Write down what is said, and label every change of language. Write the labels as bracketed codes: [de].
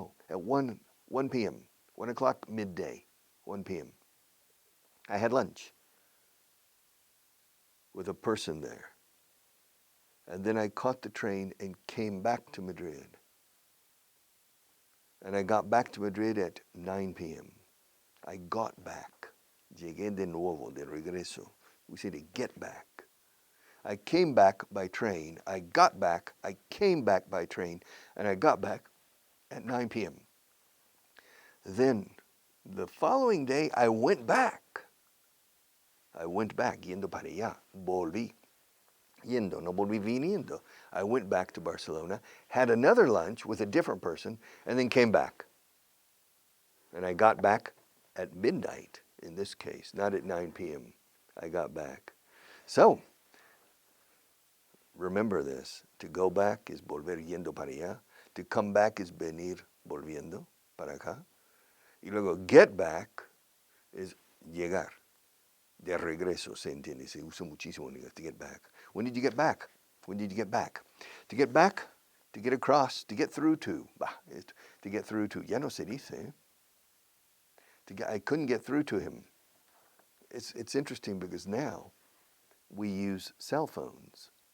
[en] At 1 p.m., 1 o'clock midday, 1 p.m. I had lunch with a person there. And then I caught the train and came back to Madrid. And I got back to Madrid at 9 p.m. I got back. [es] Llegué de nuevo, de regreso. [en] We say to get back. I came back by train. I got back. I came back by train. And I got back at 9 p.m. Then the following day, I went back. [es] Yendo para allá. Volví. Yendo, no volví viniendo. [en] I went back to Barcelona, had another lunch with a different person, and then came back. And I got back at midnight, in this case, not at 9 p.m. I got back. So, remember this. To go back is [es] volver yendo para allá. [en] To come back is [es] venir volviendo para acá. Y luego [en] get back is [es] llegar. De regreso, se entiende. Se usa muchísimo en inglés, [en] to get back. When did you get back? When did you get back? To get back, to get across, to get through to. To get through to. [es] Ya no se dice. [en] I couldn't get through to him. It's interesting because now we use cell phones.